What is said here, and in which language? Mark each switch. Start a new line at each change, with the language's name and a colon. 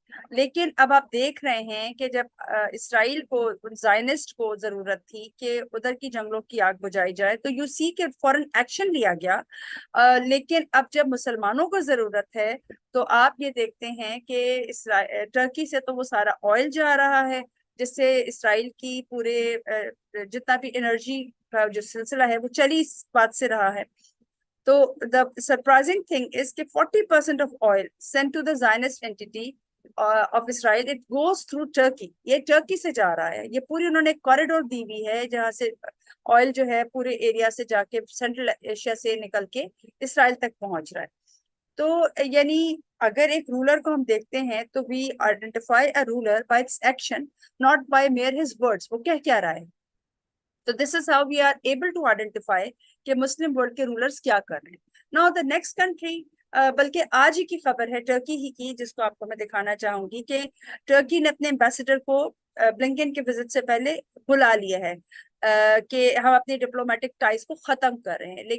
Urdu: لیکن اب آپ دیکھ رہے ہیں کہ جب اسرائیل کو، زائنسٹ کو ضرورت تھی کہ ادھر کی جنگلوں کی آگ بجھائی جائے تو یو سی کہ فوراً ایکشن لیا گیا. لیکن اب جب مسلمانوں کو ضرورت ہے تو آپ یہ دیکھتے ہیں کہ ٹرکی سے تو وہ سارا آئل جا رہا ہے جس سے اسرائیل کی پورے جتنا بھی انرجی کا جو سلسلہ ہے وہ چلی اس بات سے رہا ہے.
English: تو the surprising thing is کہ 40% of oil sent to the Zionist entity of Israel, it goes through Turkey.
Urdu: یہ ٹرکی سے جا رہا ہے. یہ پوری انہوں نے ایک کوریڈور دی ہوئی ہے جہاں سے آئل جو ہے پورے ایریا سے جا کے سینٹرل ایشیا سے نکل کے اسرائیل تک پہنچ رہا ہے. تو یعنی اگر ایک رولر کو ہم دیکھتے ہیں تو
English: we identify a ruler by its action, not by mere his words.
Urdu: وہ کیا رہا ہے.
English: تو this is how we are able to identify
Urdu: کہ مسلم ورلڈ کے رولرز کیا کر رہے ہیں.
English: Now the next country,
Urdu: بلکہ آج ہی کی خبر ہے ٹرکی ہی کی جس کو آپ کو میں دکھانا چاہوں گی کہ ٹرکی نے اپنے امبیسڈر کو بلنکن کے وزٹ سے پہلے بلا لیا ہے کہ ہم اپنی ڈپلومیٹک ٹائز کو ختم کر رہے ہیں.